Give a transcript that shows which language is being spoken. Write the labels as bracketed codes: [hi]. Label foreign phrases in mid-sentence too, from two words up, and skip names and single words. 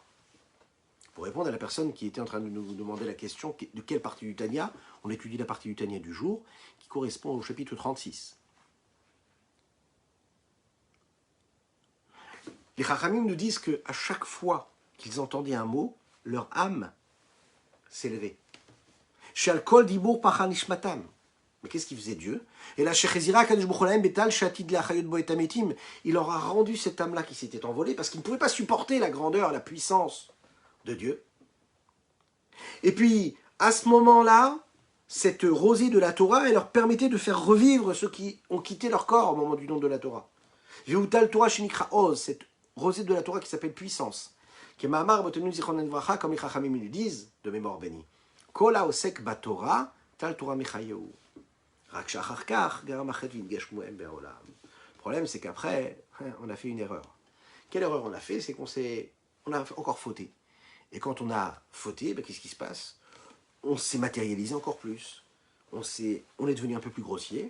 [fr] Pour répondre à la personne qui était en train de nous demander la question de quelle partie du Tanya, on étudie la partie du Tanya du jour, qui correspond au chapitre 36. Les Chachamim nous disent qu'à chaque fois qu'ils entendaient un mot, leur âme s'élevait. [he] שעל כל דיבור פרחה נשמתם. [fr] Mais qu'est-ce qu'il faisait Dieu? Et là, il leur a rendu cette âme-là qui s'était envolée parce qu'ils ne pouvaient pas supporter la grandeur, la puissance de Dieu. Et puis, à ce moment-là, cette rosée de la Torah, elle leur permettait de faire revivre ceux qui ont quitté leur corps au moment du don de la Torah. Cette rosée de la Torah qui s'appelle puissance. Comme les Chachamim nous disent, de mémoire bénie. [he] כל העוסק בתורה טל תורה מחייהו. [fr] Le problème, c'est qu'après, on a fait une erreur. Quelle erreur on a fait? C'est on a encore fauté. Et quand on a fauté, qu'est-ce qui se passe? On s'est matérialisé encore plus. On est devenu un peu plus grossier.